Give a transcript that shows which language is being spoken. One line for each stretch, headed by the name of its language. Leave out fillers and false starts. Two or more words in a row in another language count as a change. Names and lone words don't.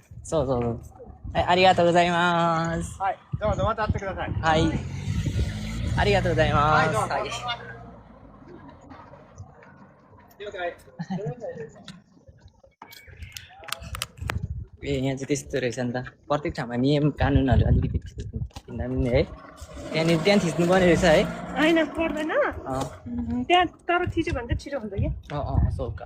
Japanese: そうそうそう。はい、ありがとうございます。はい、どうぞまた会ってください。はい。ありがとうございます。
Nepali: はい。ए यहाँ चाहिँ त्यस्तो रहेछ नि त प्रत्येक ठाउँमा नियम कानुनहरू अलिकति भिन्न भिन्न है त्यहाँ थिच्नुपर्ने रहेछ है होइन पर्दैन त्यहाँ तर थिच्यो भने चाहिँ छिटो हुन्छ कि सोका